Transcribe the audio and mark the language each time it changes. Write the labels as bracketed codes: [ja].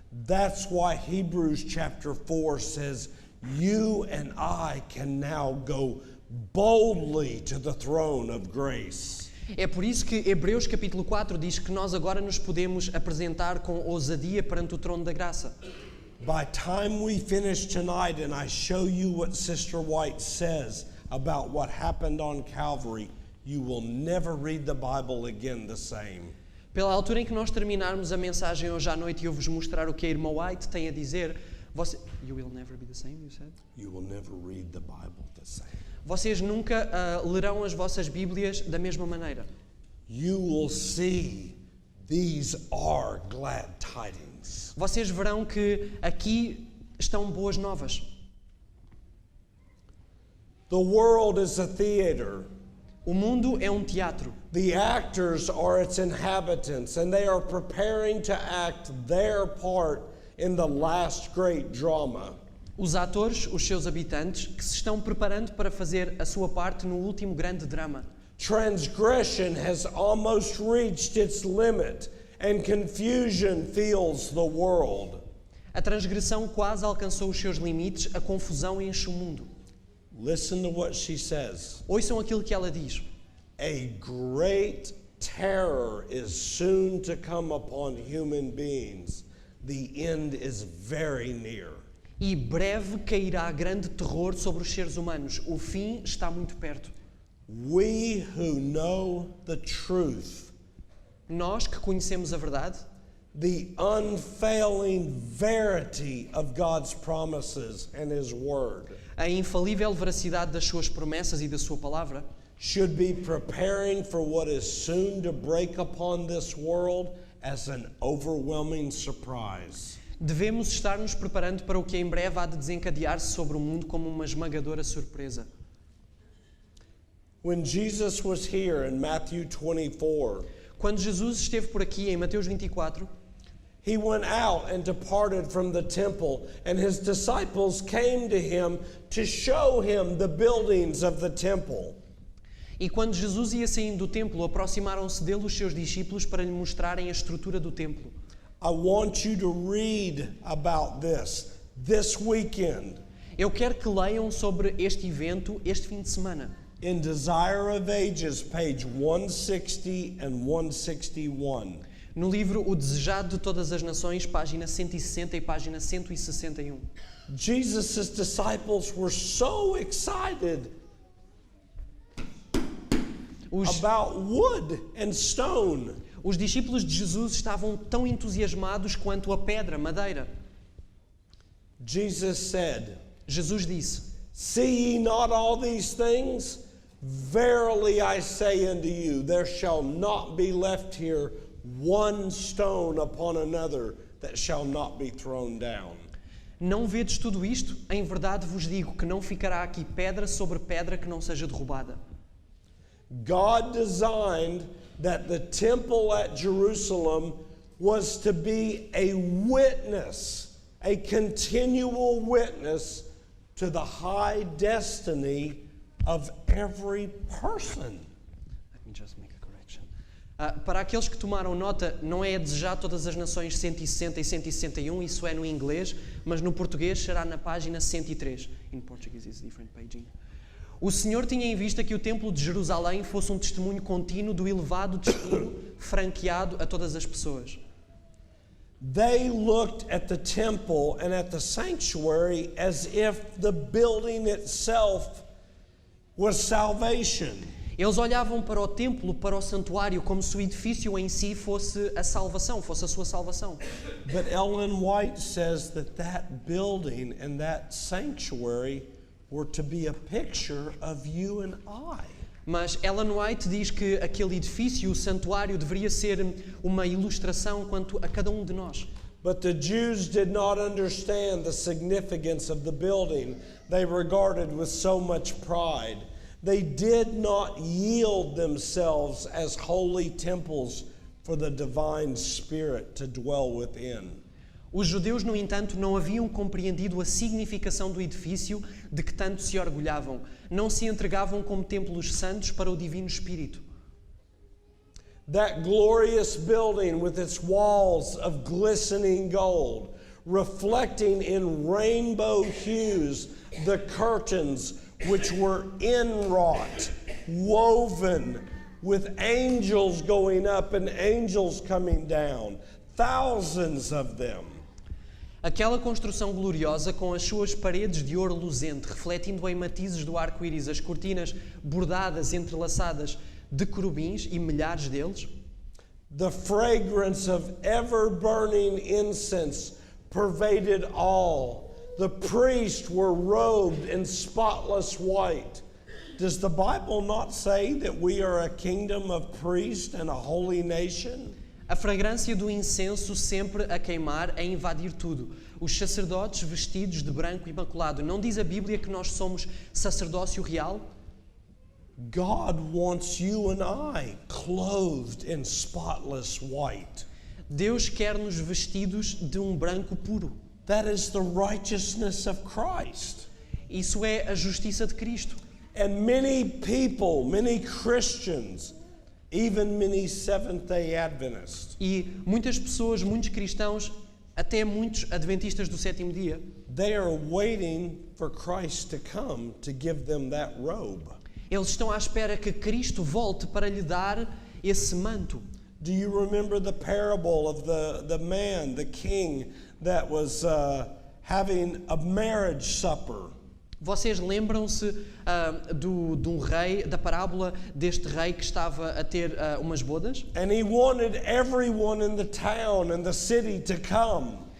[en] That's why Hebrews chapter 4 says, "You and I can now go boldly to the throne of grace." [pt] É por isso que Hebreus capítulo 4 diz que nós agora nos podemos apresentar com ousadia perante o trono da graça. [en] By time we finish tonight and I show you what Sister White says about what happened on Calvary, you will never read the Bible again the same. [pt] Pela altura em que nós terminarmos a mensagem hoje à noite e eu vos mostrar o que a irmã White tem a dizer, [en] you will never be the same, you said? You will never read the Bible the same. [pt] Vocês nunca lerão as vossas Bíblias da mesma maneira. [en] You will see these are glad tidings. [pt] Vocês verão que aqui estão boas novas. [en] The world is a theater. [pt] O mundo é um teatro. [en] The actors are its inhabitants, and they are preparing to act their part in the last great drama. [pt] Os atores, os seus habitantes, que se estão preparando para fazer a sua parte no último grande drama. [en] Transgression has almost reached its limit, and confusion fills the world. [pt] A transgressão quase alcançou os seus limites, a confusão enche o mundo. [en] Listen to what she says. [pt] Ouçam aquilo que ela diz. [en] A great terror is soon to come upon human beings. The end is very near. [pt] E breve cairá grande terror sobre os seres humanos. O fim está muito perto. [en] We who know the truth, [pt] Nós que conhecemos a verdade, [en] the unfailing verity of God's promises and His Word, [pt] a infalível veracidade das suas promessas e da sua palavra, [en] should be preparing for what is soon to break upon this world as an overwhelming surprise. [pt] devemos estar nos preparando para o que em breve há de desencadear-se sobre o mundo como uma esmagadora surpresa. [en] When Jesus was here in Matthew 24, [pt] Quando Jesus esteve por aqui em Mateus 24, [en] He went out and departed from the temple, and His disciples came to Him to show Him the buildings of the temple. [pt] e quando Jesus ia saindo do templo, aproximaram-se dele os seus discípulos para lhe mostrarem a estrutura do templo. [en] I want you to read about this weekend, [pt] Eu quero que leiam sobre este evento este fim de semana. [en] in Desire of Ages, page 160 and 161. [pt] No livro O Desejado de Todas as Nações, página 160 e página 161. [en] Jesus' disciples were so excited about wood and stone. [pt] Os discípulos de Jesus estavam tão entusiasmados quanto a pedra, madeira. [en] Jesus said, [pt] Jesus disse: [en] See ye not all these things? Verily I say unto you, there shall not be left here one stone upon another that shall not be thrown down. [pt] Não vedes tudo isto? Em verdade vos digo que não ficará aqui pedra sobre pedra que não seja derrubada. [en] God designed that the temple at Jerusalem was to be a witness, a continual witness to the high destiny of every person. Let me just make a correction. [pt] Para aqueles que tomaram nota, não é a Desejar Todas as Nações 160 e 161, isso é no inglês, mas no português será na página 103. [en] In Portuguese is different paging. [pt] O Senhor tinha em vista que o Templo de Jerusalém fosse um testemunho contínuo do elevado destino franqueado a todas as pessoas. [en] They looked at the temple and at the sanctuary as if the building itself was salvation. [pt] Eles olhavam para o templo, para o santuário, como se o edifício em si fosse a salvação, fosse a sua salvação. [en] But Ellen White says that building and that sanctuary were to be a picture of you and I. [pt] Mas Ellen White diz que aquele edifício, o santuário, deveria ser uma ilustração quanto a cada um de nós. [en] But the Jews did not understand the significance of the building they regarded with so much pride. They did not yield themselves as holy temples for the divine Spirit to dwell within. [pt] Os judeus, no entanto, não haviam compreendido a significação do edifício de que tanto se orgulhavam. Não se entregavam como templos santos para o Divino Espírito. [en] That glorious building with its walls of glistening gold, reflecting in rainbow hues the curtains which were inwrought, woven, with angels going up and angels coming down, thousands of them. [pt] Aquela construção gloriosa com as suas paredes de ouro luzente, refletindo em matizes do arco-íris as cortinas bordadas, entrelaçadas, de querubins e milhares deles. [en] The fragrance of ever-burning incense pervaded all. The priests were robed in spotless white. Does the Bible not say that we are a kingdom of priests and a holy nation? [pt] A fragrância do incenso sempre a queimar, a invadir tudo. Os sacerdotes vestidos de branco imaculado. Não diz a Bíblia que nós somos sacerdócio real? [en] God wants you and I clothed in spotless white. [pt] Deus quer-nos vestidos de um branco puro. [en] That is the righteousness of Christ. [pt] Isso é a justiça de Cristo. [en] And many people, many Christians, even many Seventh-day Adventists, [pt] E muitas pessoas, muitos cristãos, até muitos adventistas do sétimo dia, [en] they are waiting for Christ to come to give them that robe. [pt] eles estão à espera que Cristo volte para lhe dar esse manto. [en] Do you remember the parable of the man, the king, that was having a marriage supper? [pt] Vocês lembram-se de um rei, da parábola deste rei que estava a ter umas bodas? [en] And he wanted everyone in the town and the city to come.